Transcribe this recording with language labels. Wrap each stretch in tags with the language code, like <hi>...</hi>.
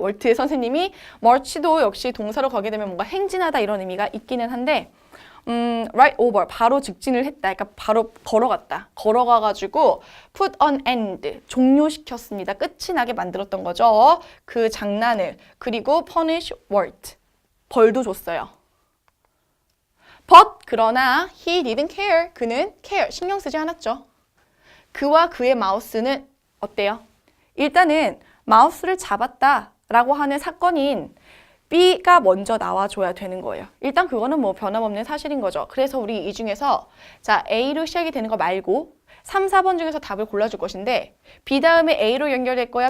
<ko>월트의 선생님이 멀치도 역시 동사로 가게 되면 뭔가 행진하다 이런 의미가 있기는 한데</ko> <en>right over</en> <ko>바로 직진을 했다. 그러니까 바로 걸어갔다. 걸어가가지고</ko> <en>put an end</en> <ko>종료시켰습니다. 끝이 나게 만들었던 거죠. 그 장난을. 그리고</ko> <en>punish Walt</en> <ko>벌도 줬어요.</ko> <en>But</en> <ko>그러나</ko> <en>he didn't care.</en> <ko>그는 care 신경 쓰지 않았죠. 그와 그의 마우스는 어때요? 일단은 마우스를 잡았다라고 하는 사건인 B가 먼저 나와줘야 되는 거예요. 일단 그거는 뭐 변함없는 사실인 거죠. 그래서 우리 이 중에서 자 A로 시작이 되는 거 말고 3, 4번 중에서 답을 골라줄 것인데 B 다음에 A로 연결될 거야?</ko>